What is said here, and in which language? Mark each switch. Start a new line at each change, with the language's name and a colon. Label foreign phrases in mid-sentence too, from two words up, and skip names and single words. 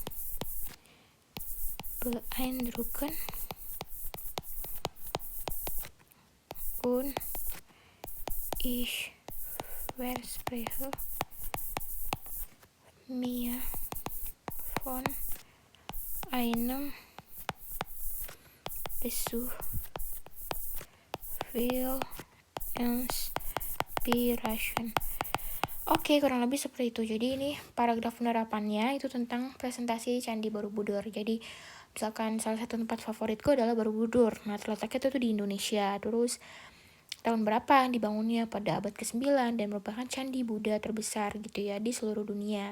German: Beeindruckend und ich verspreche mir von einem Besuch viel Inspiration.
Indonesian: Oke, kurang lebih seperti itu. Jadi ini paragraf penerapannya itu tentang presentasi Candi Borobudur. Jadi misalkan salah satu tempat favoritku adalah Borobudur. Nah, terletaknya itu di Indonesia. Terus tahun berapa dibangunnya, pada abad ke-9, dan merupakan candi Buddha terbesar gitu ya di seluruh dunia.